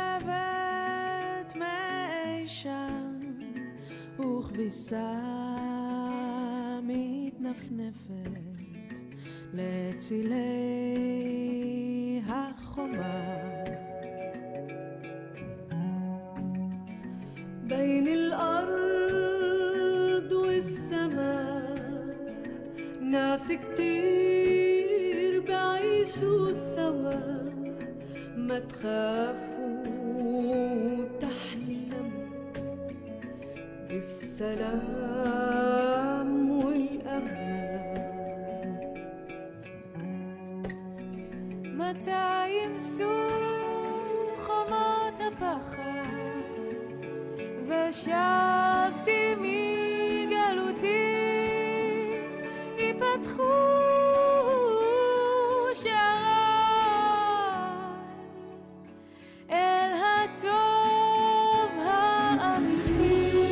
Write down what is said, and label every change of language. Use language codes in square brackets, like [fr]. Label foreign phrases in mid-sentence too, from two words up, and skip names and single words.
[he] מאי שם וכביסה מתנפנפת לצילי החומה [ar] بين الأرض والسماء ناس كتير بعيشوا سوا ما تخافوا تحلموا بالسلام والأمان متى يمسوا خمات [he] הפחד ושבתי מגלותי ייפתחו שעריי אל הטוב האמיתי